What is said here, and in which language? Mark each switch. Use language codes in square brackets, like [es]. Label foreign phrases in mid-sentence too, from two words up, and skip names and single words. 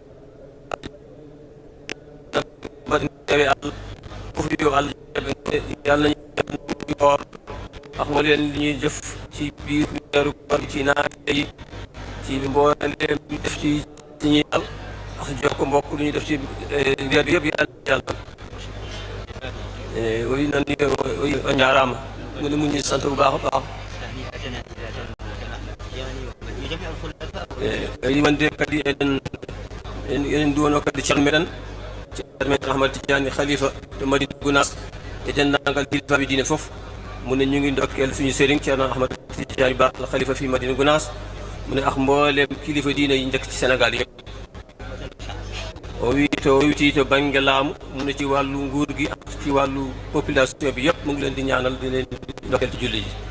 [ff] baɗewe Allah fof yo Allah yàlla [wo] nañu koor ak mbooleem li ñuy jëf ci biir weeru koor ci naafila yi ci mbooleem ñu def ci ñuy al ak jokk mbokk lu ñuy def ci weer yëpp yàlla oyi nan ni [ff] o ñaaraama [wo] mu ne mu ngi sant bu baax a baax. [ff] yimande kadi eɗen duwono kadi ceerno meɗen Ahmad Tidiane Khalifa to Madina Gounass e denndaangal kilifaɓe diine fof [wo] mu ne ñu ngi ndokkeel suñu sëriñ ceerno Ahmad Tidiane Ba Khalifa fi Madina Gounass mu ne ak mbooleem kilifa diine yi njëkk ci Sénégal yëpp. [ff] o witi to banggue laamu [wo] mu ne ci wàllu nguur gi ak ci wàllu population bi yëpp mu ngi leen di ñaanal di leen ndokkeel ci julli ji.